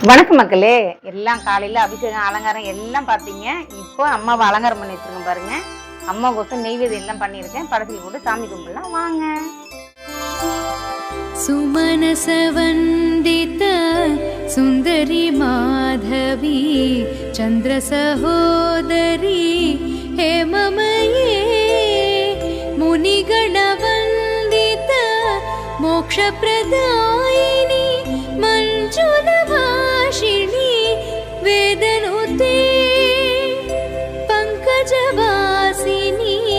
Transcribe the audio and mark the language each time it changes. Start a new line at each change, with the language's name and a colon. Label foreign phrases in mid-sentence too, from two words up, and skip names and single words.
Tamil: வணக்கம் மக்களே. எல்லாம் காலையில் அபிஷேகம் அலங்காரம் எல்லாம் பார்த்தீங்க. இப்போ அம்மாவை அலங்காரம் பண்ணி வச்சிருக்கேன் பாருங்க. அம்மாவுக்கு நெய்வேதியம் எல்லாம் பண்ணியிருக்கேன். படத்தில் போட்டு சாமி கும்பிடலாம் வாங்க.
Sanskrit: सुमनसवन्दित सुन्दरी माधवी चन्द्र सहोदरी हेममये मुनिगणवन्दित मोक्षप्रदायिनी मञ्जुलभाषिणी वेदनुते पङ्कजवासिनी